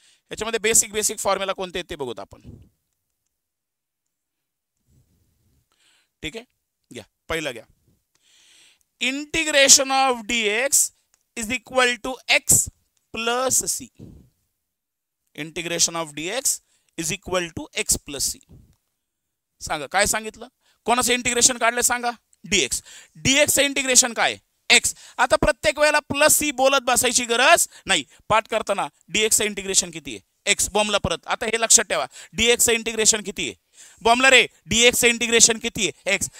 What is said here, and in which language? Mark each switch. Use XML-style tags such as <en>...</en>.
<mr>याच्यामध्ये basic formula कोणते आहेत ते बघूत आपण. ठीक आहे, घ्या पहिला घ्या,</mr> <en>Integration of dx is equal to x plus C. Integration of dx is equal to x plus C.</en> <mr>सांगा काय सांगितलं, कोणाचं इंटिग्रेशन काढलं सांगा, dx. dx चं इंटिग्रेशन काय, x. आता प्रत्येक वेळेला प्लस सी बोलत बसायची गरज नाही, पाठ करताना dx चं इंटिग्रेशन किती आहे, x. बॉम्बला परत आता हे लक्षात ठेवा, dx चं इंटिग्रेशन किती आहे, बॉम्बला रे dx चं इंटिग्रेशन किती आहे, x.</mr>